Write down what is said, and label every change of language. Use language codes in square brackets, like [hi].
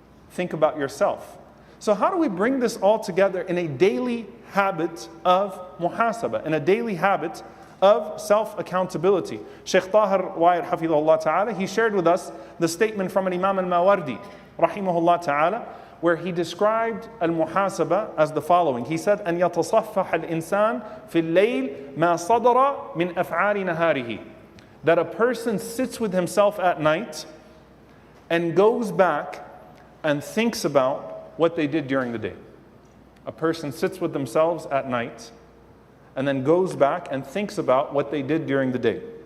[en] Think about yourself. So how do we bring this all together in a daily habit of muhasabah, in a daily habit of self-accountability? Shaykh Tahir Wa'id Hafidhullah Ta'ala, he shared with us the statement from an Imam al-Mawardi, Rahimahullah Ta'ala, where he described al-muhasabah as the following. He said, [ar] أن يتصفح الإنسان في الليل ما صدر من أفعال نهاره. [en] That a person sits with himself at night and goes back and thinks about what they did during the day. A person sits with themselves at night and then goes back and thinks about what they did during the day.